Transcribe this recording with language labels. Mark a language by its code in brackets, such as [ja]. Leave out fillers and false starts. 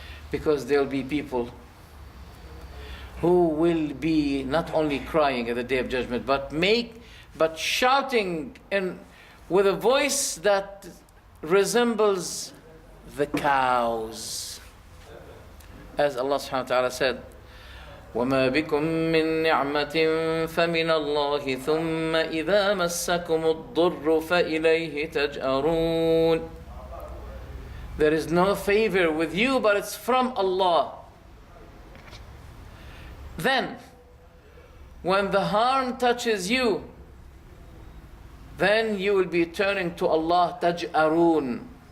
[en] Because there will be people who will be not only crying at the day of judgment, but shouting with a voice that resembles the cows. As Allah subhanahu wa ta'ala said, [ar] وَمَا بِكُم مِّن نِّعْمَةٍ فَمِنَ اللَّهِ ثُمَّ إِذَا مَسَّكُمُ الضُّرُّ فَإِلَيْهِ تَجْأَرُونَ. [en] There is no favor with you, but it's from Allah. Then, when the harm touches you, then you will be turning to Allah, تَجْأَرُونَ.